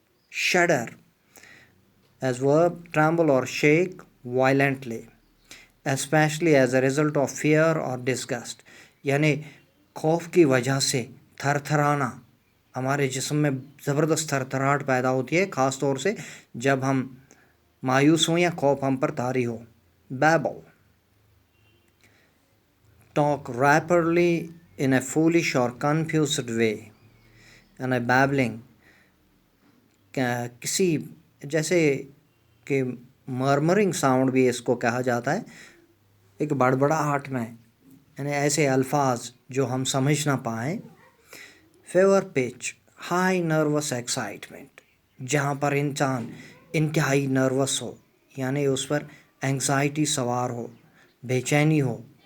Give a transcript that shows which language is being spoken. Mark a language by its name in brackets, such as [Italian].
[English] shudder as verb, tremble or shake violently, especially as a result of fear or disgust. [Hindi] यानी खौफ की वजह से थरथराना, हमारे जिस्म में ज़बरदस्त थरथराहट पैदा होती है, ख़ास तौर से जब हम मायूस हों या खौफ हम पर तारी हो. [English] babble, talk rapidly in a foolish or confused way. [Hindi] यानी babbling किसी, जैसे कि मर्मरिंग साउंड भी इसको कहा जाता है, एक बड़बड़ाहट में, यानी ऐसे अल्फाज जो हम समझ ना पाएँ. [English] favour pitch, high nervous excitement, [Hindi] जहाँ पर इंसान इंतहाई नर्वस हो, यानी उस पर एंग्जाइटी सवार हो, बेचैनी हो.